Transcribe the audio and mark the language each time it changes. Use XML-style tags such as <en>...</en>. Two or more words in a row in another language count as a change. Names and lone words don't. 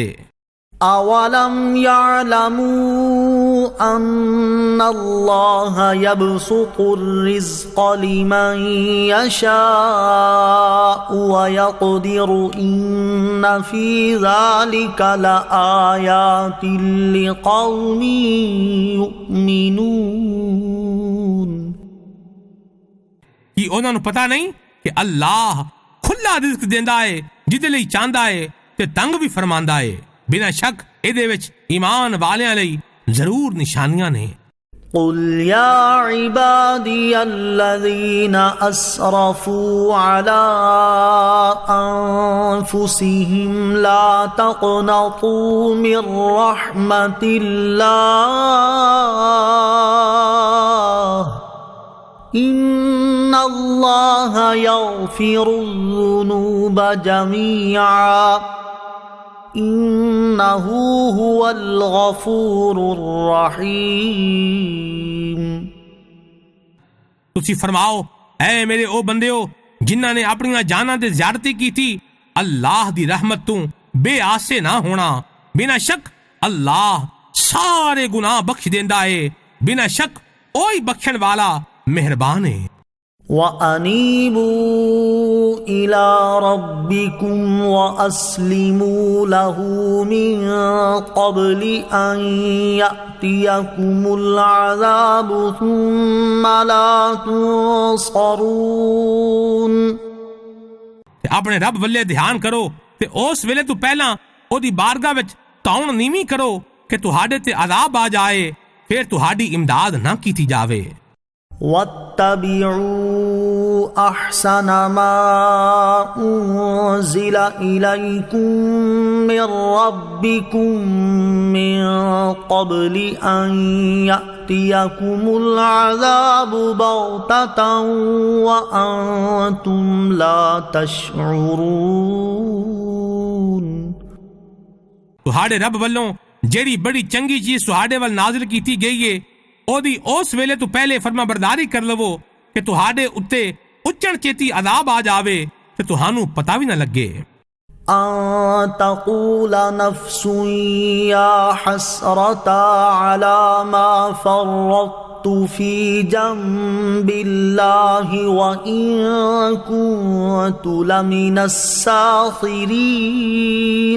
<ar>اولم يعلموا ان اللہ يبسط الرزق لمن يشاء ويقدر ان في ذلك لآیات لقوم يؤمنون۔</ar> <pa>کی انہاں نو پتہ نہیں کہ اللہ کھلا رزق دیندا ہے جدے لئی چاہندا ہے تے تنگ بھی فرماندا ہے، بنا شک ایدے وچ ایمان والیاں لئی ضرور نشانیاں نے۔</pa> <ar>قل یا عبادی الذین اسرفوا علی انفسهم لا تقنطوا من رحمت اللہ ان اللہ یغفر الذنوب جميعا انہ هو الغفور الرحیم۔</ar> <pa>تسی فرماؤ اے میرے او بندیو جنہاں نے اپنی جاناں تے زیادتی کی تھی، اللہ دی رحمت تو بے آسے نہ ہونا، بنا شک اللہ سارے گناہ بخش دیندا ہے، بنا شک اوہی بخشن والا مہربان ہے۔</pa> <ar>وَأَنِيبُوا إِلَىٰ رَبِّكُمْ وَأَسْلِمُوا لَهُ مِن قَبْلِ أَن يَأْتِيَكُمُ الْعَذَابُ ثُمَّ لَا تُنصَرُونَ۔</ar> <pa>اپنے رب ولے دھیان کرو تے اس ویلے تو پہلا او دی بارگاہ وچ تاؤن نیویں کرو کہ تہاڈے تے عذاب آ جائے، پھر تہاڈی امداد نہ کیتی جاوے۔</pa> <ar>وَاتَّبِعُوا أَحْسَنَ مَا أُنزِلَ إِلَيْكُم مِّن رَّبِّكُم مِّن قَبْلِ أَن يَأْتِيَكُمُ الْعَذَابُ بَغْتَةً وَأَنتُمْ لَا تَشْعُرُونَ۔</ar> <pa>تہاڈے رب والوں جیڑی بڑی چنگی چیز تہاڈے ول نازل کیتی گئی ہے او دی اس ویلے تو پہلے فرما برداری کر لو کہ تہاڈے اتے اچن چیتی عذاب آ جاوے تے تہانوں پتہ بھی نہ لگے۔</pa> <ar>ان تقول نفس یا حسرتا علی ما فرطت فی جنب اللہ وان کنت لمن الساخرین۔</ar>